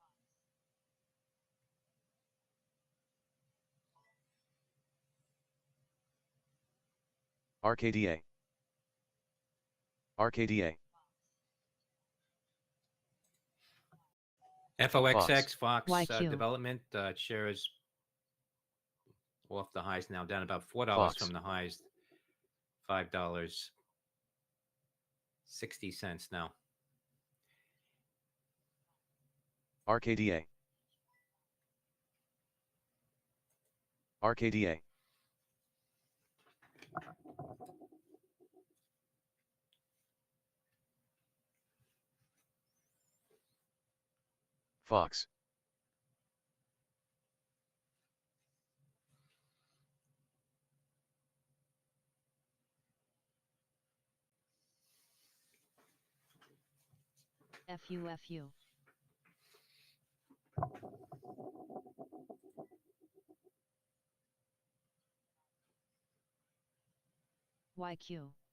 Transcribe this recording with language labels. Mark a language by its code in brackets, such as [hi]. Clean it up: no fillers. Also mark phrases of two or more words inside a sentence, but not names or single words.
[en] RKDA. RKDA. FOXX, Fox YQ. Development, shares off the highs now, down about $4 Fox. from the highs, $5.60 now. RKDA. RKDA. Fox. FUFU. YQ.